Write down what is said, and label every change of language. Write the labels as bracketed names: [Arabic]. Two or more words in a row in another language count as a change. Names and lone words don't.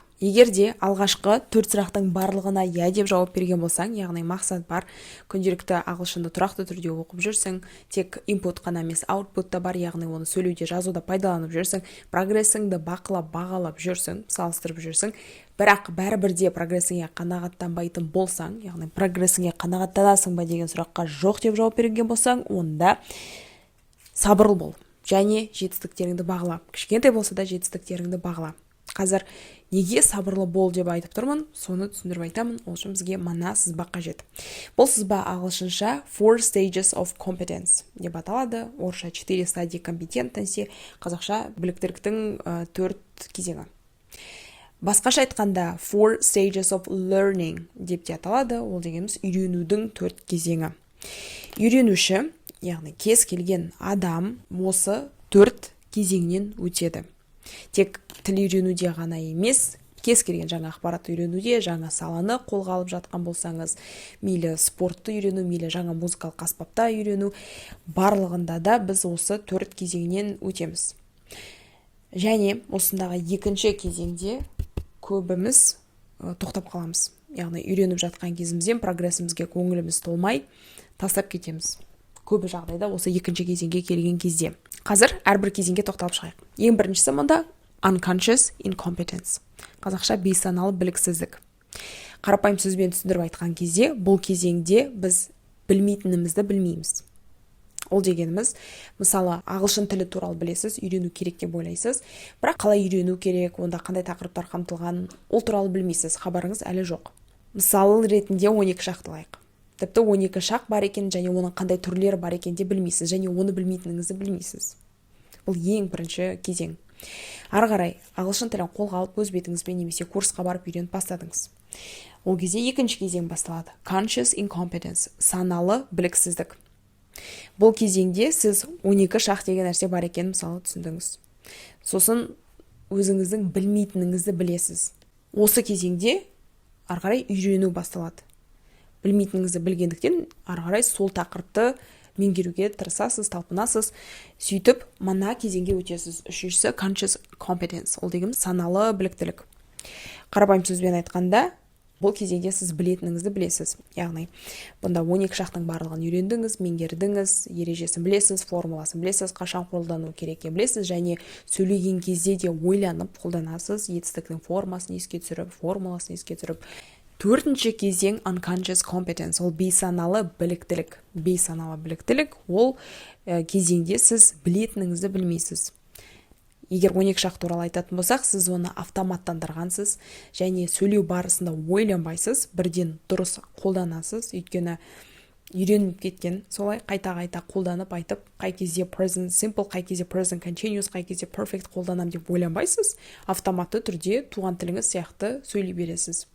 [Kazakh] Егер де алғашқы 4 сұрақтың барлығына иә деп жауап берген болсаң, яғни мақсат бар, күнделікті ағылшынды тұрақты түрде оқып жүрсің, тек input қана емес, output та бар, яғни оны сөйлеуде, жазуда пайдаланып жүрсің, прогрессіңді бақылап, бағалап жүрсің, салыстырып жүрсің, бірақ бәрібірде прогрессіңе қанағаттанбайтын болсаң, яғни прогрессіңе қанағаттанасың ба деген сұраққа жоқ деп жауап берген болсаң, онда сабырлы бол және жетістіктеріңді бағала. Кішкентай болса да жетістіктеріңді бағала. Қазір неге сабырлы бол деп айтып тұрмын, соны түсіндіріп айтамын. Ол үшін бізге мына сызба қажет. Бұл сызба ағылшынша [English] 4 stages of competence [Kazakh] деп аталады. Орысша [Russian] 4 стадии компетентности, [Kazakh] қазақша біліктіліктің 4 кезеңі. Басқаша айтқанда [English] 4 stages of learning [Kazakh] деп те аталады. Ол дегеніміз үйренудің 4 кезеңі. Үйренуші, яғни кез келген адам осы 4 кезеңнен өтеді. Тек тіл үйренуде ғана емес, кез келген жаңа ақпарат үйренуде, жаңа саланы қолға алып жатқан болсаңыз, мейлі спортты үйрену, мейлі жаңа музыкалық аспапта үйрену, барлығында да біз осы 4 кезеңнен өтеміз. Және осындағы екінші кезеңде көбіміз тоқтап қаламыз. Яғни үйреніп жатқан кезімізден прогрессімізге көңіліміз толмай тастап кетеміз. Көбі жағдайда осы екінші кезеңге келген кезде. Қазір әрбір кезеңге тоқталып шығайық. Ең біріншісі мұнда [English] unconscious incompetence. [Kazakh] Қазақша бейсаналы біліксіздік. Қарапайым сөзбен түсіндіріп айтқан кезде, бұл кезеңде біз білмейтінімізді білмейміз. Ол дегеніміз, мысалы, ағылшын тілі туралы білесіз, үйрену керек деп ойлайсыз, бірақ қалай үйрену керек, онда қандай тақырыптар қамтылған, ол туралы білмейсіз, хабарыңыз әлі жоқ. Мысалы ретінде 12 шақты алайық. Тіпті 12 шақ бар екен, және оның қандай түрлері бар екен де білмейсіз, және оны білмейтініңізді білмейсіз. Бұл ең бірінші кезең. Ары қарай ағылшын тілін қолға алып өз бетіңізбен немесе курсқа барып үйреніп бастадыңыз. Ол кезде екінші кезең басталады. [English] Conscious incompetence, [Kazakh] саналы біліксіздік. Бұл кезеңде сіз 12 шақ деген нәрсе бар екен мысалы түсіндіңіз. Сосын өзіңіздің білмейтініңізді білесіз. Осы кезеңде ары қарай үйрену басталады. Білмейтініңізді білгендіктен ары қарай сол тақырыпты меңгеруге тырысасыз, талпынасыз, сөйтіп мына кезеңге өтесіз. [English] Үшіншісі conscious competence, [Kazakh] ол дегеніміз саналы біліктілік. Қарапайым сөзбен айтқанда, бұл кезеңде сіз білетініңізді білесіз. Яғни, бұнда 12 шақтың барлығын үйрендіңіз, меңгердіңіз, ережесін білесіз, формуласын білесіз, қашан қолдану керек білесіз, және сөйлеген кезде де ойланып қолданасыз, етістіктің формасын еске түсіріп, формуласын еске түсіріп. Төртінші кезең [English] unconscious competence, [Kazakh] ол бейсаналы біліктілік. Бейсаналы біліктілік, ол кезеңде сіз білетініңізді білмейсіз. Егер 12 шақ туралы айтатын болсақ, сіз оны автоматтандырғансыз, және сөйлеу барысында ойланбайсыз, бірден дұрыс қолданасыз, өйткені үйреніп кеткен, солай қайта-қайта қолданып айтып, қай кезде [English] present simple, [Kazakh] қай кезде [English] present continuous, [Kazakh] қай кезде perfect қолданам деп ойланбайсыз, автоматты түрде туған тіліңіз сияқты сөйлей бересіз.